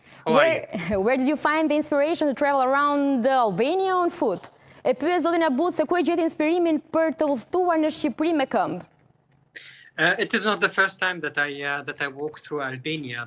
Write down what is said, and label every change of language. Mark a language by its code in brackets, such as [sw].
[en] Where did you find the inspiration to travel around Albania on foot? [sq] E pyet zotin Abud se ku e gjeti inspirimin për të udhëtuar në Shqipëri me këmbë. [en] It is not the first time that I walked through Albania.